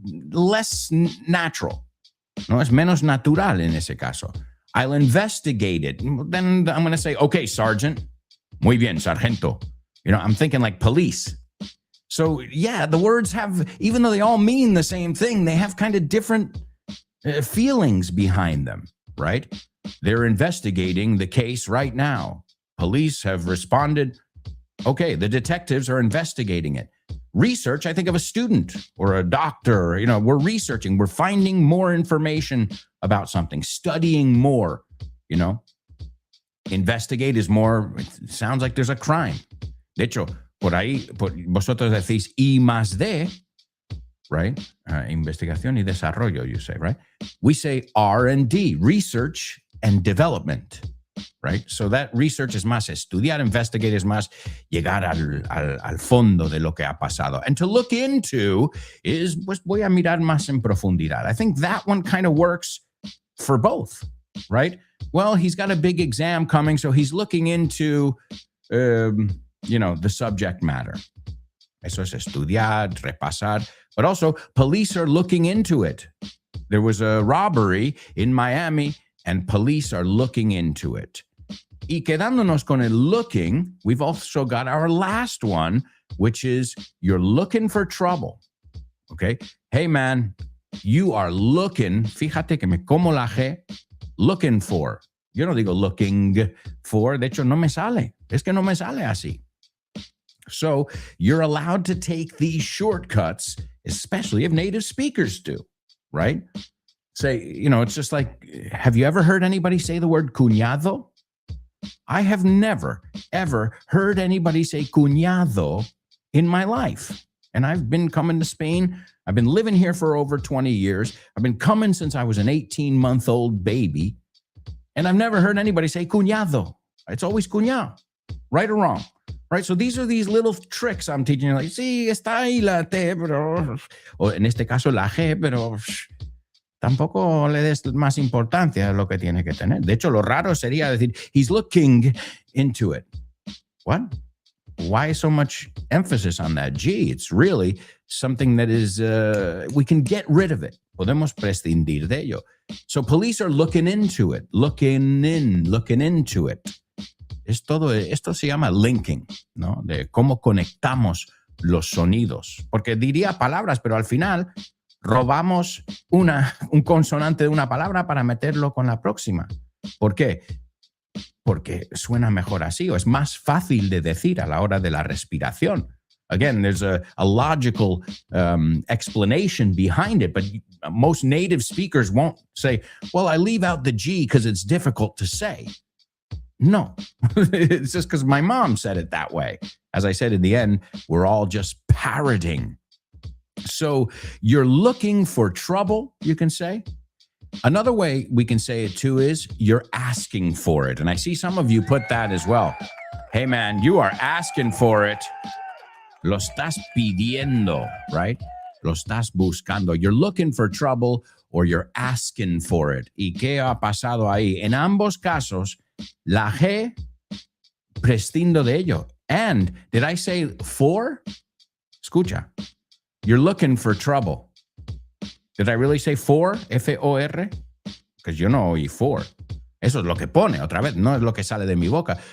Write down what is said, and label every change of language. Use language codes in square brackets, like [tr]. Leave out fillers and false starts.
[en] Less natural. [es] No, es menos natural en ese caso. [en] I'll investigate it. Then I'm going to say, okay, Sergeant. [es] Muy bien, Sargento. [en] You know, I'm thinking like police. So yeah, the words have, even though they all mean the same thing, they have kind of different feelings behind them, right? They're investigating the case right now. Police have responded. Okay, the detectives are investigating it. Research, I think of a student or a doctor. You know, we're researching, we're finding more information about something, studying more, you know. Investigate is more, it sounds like there's a crime. [es] De hecho, por ahí, vosotros decís I más D, right? Investigación y desarrollo, [en] you say, right? We say R&D, research and development, right? So that research [es] es más estudiar, investigate es más llegar al fondo de lo que ha pasado. [en] And to look into is, [es] pues voy a mirar más en profundidad. [en] I think that one kind of works for both, right? Well, he's got a big exam coming, so he's looking into, you know, the subject matter. [es] Eso es estudiar, repasar. [en] But also, police are looking into it. There was a robbery in Miami, and police are looking into it. [es] Y quedándonos con el looking, [en] we've also got our last one, which is you're looking for trouble. Okay? Hey, man, you are looking, [es] fíjate que me como la G, [en] looking for. [es] Yo no digo looking for, de hecho no me sale. Es que no me sale así. [en] So you're allowed to take these shortcuts, especially if native speakers do, right? Say, you know, it's just like, have you ever heard anybody say the word cuñado? I have never, ever heard anybody say cuñado in my life. And I've been coming to Spain. I've been living here for over 20 years. I've been coming since I was an 18-month-old baby. And I've never heard anybody say cuñado. It's always cuñado, right or wrong. Right, so these are these little tricks I'm teaching you. [es] Like, sí, está ahí la T, pero... O en este caso la G, pero... Tampoco le des más importancia a lo que tiene que tener. De hecho, lo raro sería decir, [en] he's looking into it. What? Why so much emphasis on that? Gee, it's really something that is... we can get rid of it. [es] Podemos prescindir de ello. [en] So police are looking into it. Looking into it. [es] Es todo, esto se llama linking, ¿no? De cómo conectamos los sonidos. Porque diría palabras, pero al final robamos un consonante de una palabra para meterlo con la próxima. ¿Por qué? Porque suena mejor así, o es más fácil de decir a la hora de la respiración. [en] Again, there's a logical explanation behind it, but most native speakers won't say, well, I leave out the G because it's difficult to say. No, it's just because my mom said it that way. As I said, in the end, we're all just parroting. So you're looking for trouble, you can say. Another way we can say it too is you're asking for it. And I see some of you put that as well. Hey, man, you are asking for it. [es] Lo estás pidiendo, [en] right? [es] Lo estás buscando. [en] You're looking for trouble or you're asking for it. [es] ¿Y qué ha pasado ahí? En ambos casos, la G, prescindo de ello. [en] And did I say for? [es] Escucha. [en] You're looking for trouble. Did I really say for? F-O-R? Because [es] yo no oí [en] for. [es] Eso es lo que pone, otra vez, no es lo que sale de mi boca.